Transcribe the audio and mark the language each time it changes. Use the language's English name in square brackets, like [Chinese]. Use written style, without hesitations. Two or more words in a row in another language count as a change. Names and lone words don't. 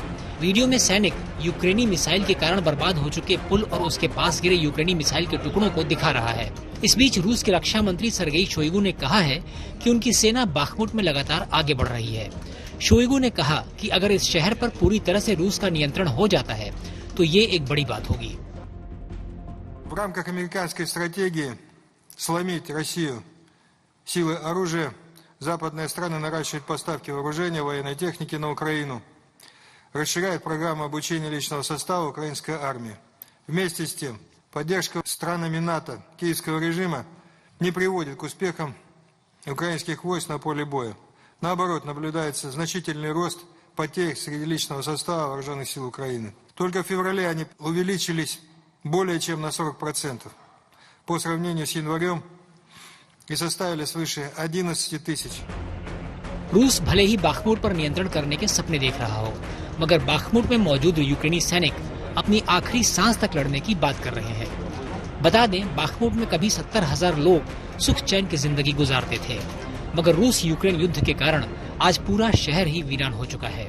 [Hindi] वीडियो में सैनिक यूक्रेनी मिसाइल के कारण बर्बाद हो चुके पुल और उसके पास गिरे यूक्रेनी मिसाइल के टुकड़ों को दिखा रहा है। इस बीच रूस के रक्षा मंत्री सर्गेई शोइगु ने कहा है कि उनकी सेना बाखमुट में लगातार आगे बढ़ रही है। शोइगु ने कहा कि अगर इस शहर पर पूरी तरह से रूस का नियंत्रण हो जाता है तो ये एक बड़ी बात होगी। [Russian] В рамках американской стратегии сломить Россию силой оружия, западные страны наращивают поставки вооружения, военной техники на Украину, расширяют программу обучения личного состава украинской армии. Вместе с тем, поддержка странами НАТО киевского режима не приводит к успехам украинских войск на поле боя. Наоборот, наблюдается значительный рост потерь среди личного состава вооруженных сил Украины. Только в феврале они увеличились более чем на 40% по сравнению с январем и составили свыше 11 тысяч. [Hindi] रूस भले ही बाखमुट पर नियंत्रण करने के सपने देख रहा हो, मगर बाखमुट में मौजूद यूक्रेनी सैनिक अपनी आखिरी सांस तक लड़ने की बात कर रहे हैं। बता दें, बाखमुट में कभी 70,000 लोग सुख चैन की जिंदगी गुजारते थे, मगर रूस यूक्रेन युद्ध के कारण आज पूरा शहर ही वीरान हो चुका है।